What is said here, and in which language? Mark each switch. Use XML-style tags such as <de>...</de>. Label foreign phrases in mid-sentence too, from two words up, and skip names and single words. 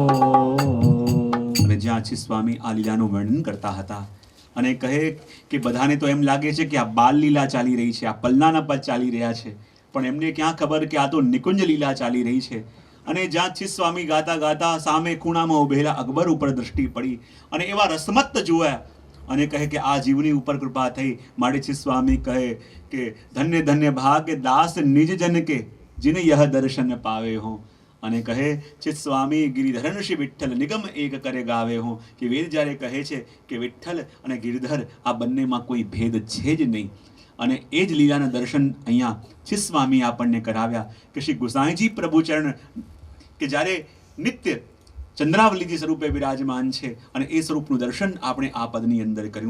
<gu>અને જ્યાં છે સ્વામી આ લીલાનું વર્ણન કરતા હતા અને કહે કે બધાને તો એમ લાગે છે કે આ બાલ લીલા ચાલી રહી છે, આ પલ્લાના પદ ચાલી રહ્યા છે, પણ એમને ક્યાં ખબર કે આ તો નિકુંજ લીલા ચાલી રહી છે. અને જ્યાં ચિત સ્વામી ગાતા ગાતા સામે ખૂણામાં ઉભેલા અકબર ઉપર દ્રષ્ટિ પડી અને એવા રસમત જોયા અને કહે કે આ જીવની ઉપર કૃપા થઈ. માટે ચિત સ્વામી કહે કે</gu> <hi>धन्य धन्य भाग्य दास निज जन के, जिन यह दर्शन पावे हो.</hi> <gu>અને કહે ચિત સ્વામી</gu> <hi>गिरिधरन श्री विठ्ठल निगम एक करे गावे हो,</hi> <gu>કે વેદ જ્યારે કહે છે કે વિઠ્ઠલ અને ગિરિધર આ બંનેમાં કોઈ ભેદ છે જ નહીં. અને એ જ લીલાના દર્શન અહીંયા ચિત સ્વામી આપણને કરાવ્યા કે શ્રી ગુસાઈજી પ્રભુચરણ કે જ્યારે નિત્ય ચંદ્રાવલીજી સ્વરૂપે બિરાજમાન છે અને એ સ્વરૂપનું દર્શન આપણે આ પદની અંદર કર્યું.</gu>